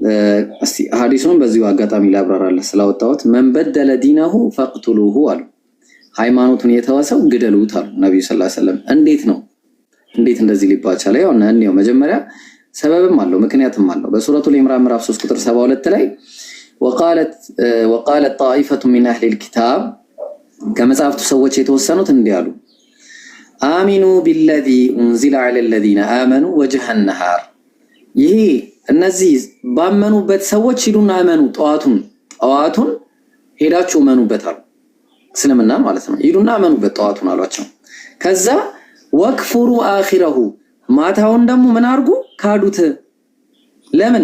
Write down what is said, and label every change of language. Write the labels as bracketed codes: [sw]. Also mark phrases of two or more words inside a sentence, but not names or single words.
[am] እስቲ ሐዲሱን በዚሁ አጋጣሚ ላብራራለህ ስላወጣሁት [ar] من بدل دينه فاقتلوه [am] አሉ። ሃይማኖቱን የተወሰው ግደሉት አሉ ነብዩ [ar] صلى الله عليه وسلم። [am] እንዴት እንደዚህ ሊባል ቻለ? ያው ነው መጀመሪያ ሰበብም አለው ምክንያትም አለው። በሱረቱል ኢምራን ምዕራፍ 3 ቁጥር 72 ላይ [ar] وقالت طائفة من أهل الكتاب [am] ከመጽሐፍቱ ሰዎች የተወሰኑት እንዲህ አሉ [ar] آمنوا بالذي أنزل على الذين آمنوا وجه النهار። [am] ይሄ እነዚህ ባመኑበት ሰዎች ሂዱና አመኑ፣ ጠዋቱን ሄዳችሁ አመኑበት አሉ። እስልምና ማለት ነው። ሂዱና አመኑበት ጠዋቱን አሏቸው። ከዛ [ar] واكفروا آخره [am] ማታውን ደግሞ ምን አርጉ? ካዱት። ለምን?